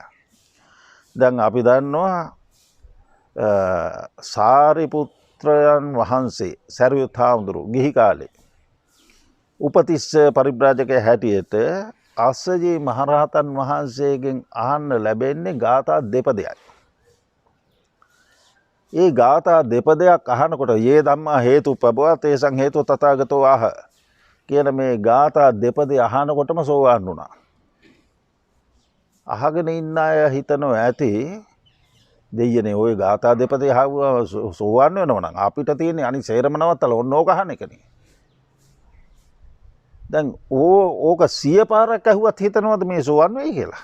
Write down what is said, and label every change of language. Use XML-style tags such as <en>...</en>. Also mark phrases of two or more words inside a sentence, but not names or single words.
<si>දැන් අපි දන්නවා සාරිපුත්‍රයන් වහන්සේ සරියුත් හාමුදුරුවෝ ගිහි කාලේ උපතිස්ස පරිබ්‍රාජකයා හැටියට අස්සජී මහරහතන් වහන්සේගෙන් අහන්න ලැබෙන්නේ ගාථා දෙපදයක්. ඒ ගාථා දෙපදයක් අහනකොට</si> <pi>යේ ධම්මා හේතුප්පබවා තේසං හේතු තථාගතෝ ආහ</pi> <si>කියන මේ ගාථා දෙපදේ අහනකොටම සෝවාන් වුණා. අහගෙන ඉන්න අය හිතනවා ඇති දෙයියනේ ওই ගාථා දෙපතේ ආවම සෝවන් වෙනවා නම් අපිට තියෙන්නේ අනිත් සේරම නවත්තලා ඕන ඕක අහන එකනේ. දැන් ඕක 100 පාරක් ඇහුවත් හිතනවද මේ සෝවන් වෙයි කියලා?</si>